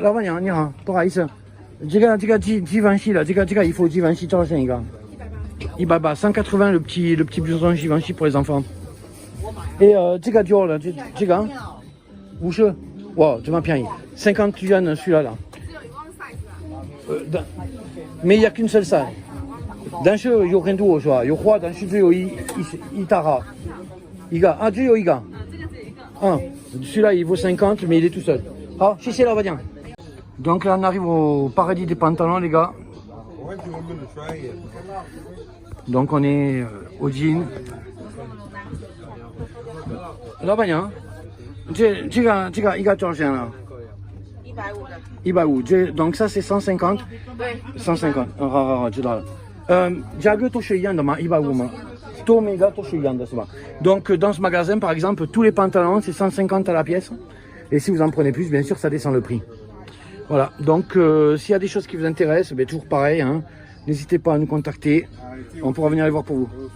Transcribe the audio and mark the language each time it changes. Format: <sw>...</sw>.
<zh>老板娘你好，不好意思，这个纪梵希的，这个衣服纪梵希多少钱一个？</zh> <fr>180, 180 le petit blouson Givenchy pour les enfants.</fr> <zh>Et 这个 Dior 的这个50，哇，这么便宜，</zh> <fr>50 yuan celui-là là. Mais il n'y a qu'une seule salle.</fr> <zh>但是有很多是吧？有花，但是只有一大号，一个啊，只有一个。</zh> <fr>celui-là il vaut 50, mais il est tout seul.</fr> <zh>好，谢谢老板娘。</zh> <fr>Donc là on arrive au paradis des pantalons les gars. Donc on est au jean.</fr> <zh>老板娘，这个一个多少钱了？150的。150，</zh> <fr>donc ça c'est 150。</fr> <zh>对。 150，好，知道了。价格都是一样的吗？150吗？都每个都是一样的是吧？</zh> <fr>Donc dans ce magasin par exemple tous les pantalons c'est 150 à la pièce. Et si vous en prenez plus, bien sûr ça descend le prix. Voilà, donc s'il y a des choses qui vous intéressent, ben, toujours pareil, hein, n'hésitez pas à nous contacter, on pourra venir les voir pour vous.</fr>